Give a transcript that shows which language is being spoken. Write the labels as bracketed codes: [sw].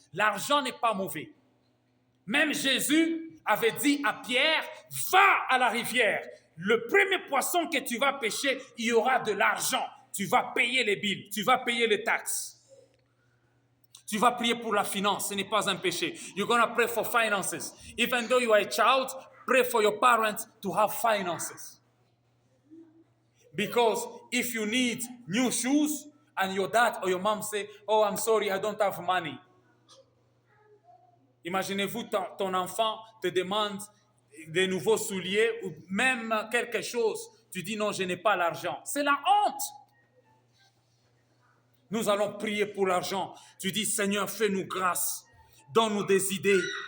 [fr] L'argent n'est pas mauvais. Même Jésus avait dit à Pierre, va à la rivière. Le premier poisson que tu vas pêcher, il y aura de l'argent. Tu vas payer les billes, tu vas payer les taxes. Tu vas prier pour la finance, ce n'est pas un péché. [en] You're going to pray for finances. Even though you are a child, pray for your parents to have finances. Because if you need new shoes and your dad or your mom say, oh, I'm sorry, I don't have money. [fr] Imaginez-vous, ton enfant te demande de nouveaux souliers ou même quelque chose. Tu dis non, je n'ai pas l'argent. C'est la honte. Nous allons prier pour l'argent. Tu dis, Seigneur, fais-nous grâce. Donne-nous des idées.